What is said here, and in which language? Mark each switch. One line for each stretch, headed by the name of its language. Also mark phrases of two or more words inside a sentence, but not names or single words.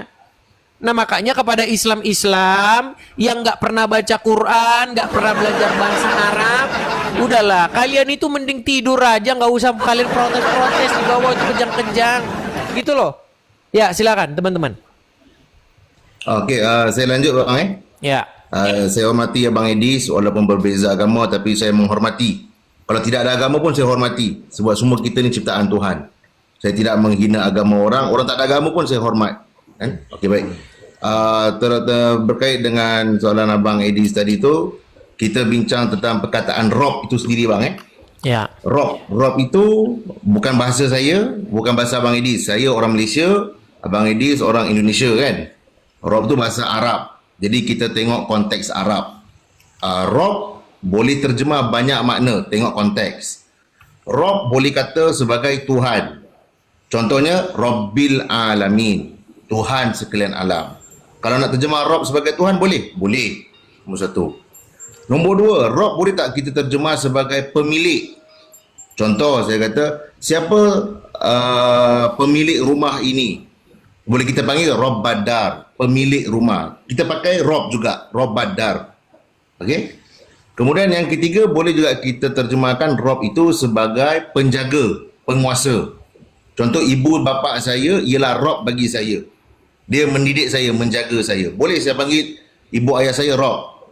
Indonesian: Nah makanya kepada Islam-Islam yang nggak pernah baca Quran, nggak pernah belajar bahasa Arab, udahlah kalian itu mending tidur aja, nggak usah kalian protes-protes di bawah itu kejang-kejang, gitu loh. Ya silakan teman-teman.
Malay: Okey, saya lanjut bang.
Indonesian: Ya.
Malay: Saya hormati Abang Edis walaupun berbeza agama, tapi saya menghormati. Kalau tidak ada agama pun saya hormati, sebab semua kita ni ciptaan Tuhan. Saya tidak menghina agama orang tak ada agama pun saya hormat. Kan? Okey, baik. Berkait dengan soalan Abang Edis tadi tu, kita bincang tentang perkataan Rob itu sendiri bang.
Indonesian: Ya.
Malay: Rob itu bukan bahasa saya, bukan bahasa Abang Edis. Saya orang Malaysia, Abang Edis orang Indonesia kan. Rob itu bahasa Arab. Jadi kita tengok konteks Arab. Rob boleh terjemah banyak makna, tengok konteks. Rob boleh kata sebagai Tuhan.
Arabic: Contohnya Rabbil Alamin,
Malay: Tuhan sekalian alam. Kalau nak terjemah Rob sebagai Tuhan boleh? Boleh. Nombor satu. Nombor dua, Rob boleh tak kita terjemah sebagai pemilik? Contoh saya kata, siapa pemilik rumah ini? Boleh kita panggil Rob Badar, pemilik rumah. Kita pakai Rob juga, Rob Badar. Okey? Kemudian yang ketiga, boleh juga kita terjemahkan Rob itu sebagai penjaga, penguasa. Contoh ibu bapa saya ialah Rob bagi saya. Dia mendidik saya, menjaga saya. Boleh saya panggil ibu ayah saya Rob.